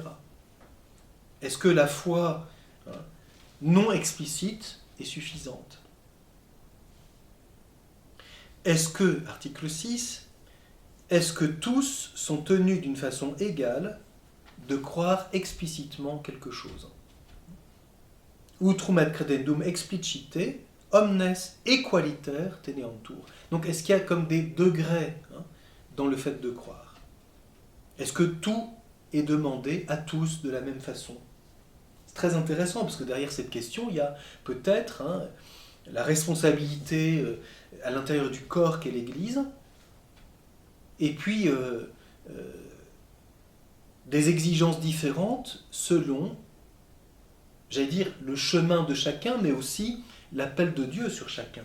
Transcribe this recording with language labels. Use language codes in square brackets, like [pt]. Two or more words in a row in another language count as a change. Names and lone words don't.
[fr] Est-ce que la foi hein, non explicite est suffisante? Est-ce que, article 6, est-ce que tous sont tenus d'une façon égale de croire explicitement quelque chose? [la] Utrum ad credendum explicite, omnes equaliter teneantur. [fr] Donc est-ce qu'il y a comme des degrés hein, dans le fait de croire? Est-ce que tout est demandé à tous de la même façon? C'est très intéressant parce que derrière cette question, il y a peut-être hein, la responsabilité à l'intérieur du corps qu'est l'Église, et puis des exigences différentes selon, j'allais dire, le chemin de chacun, mais aussi l'appel de Dieu sur chacun.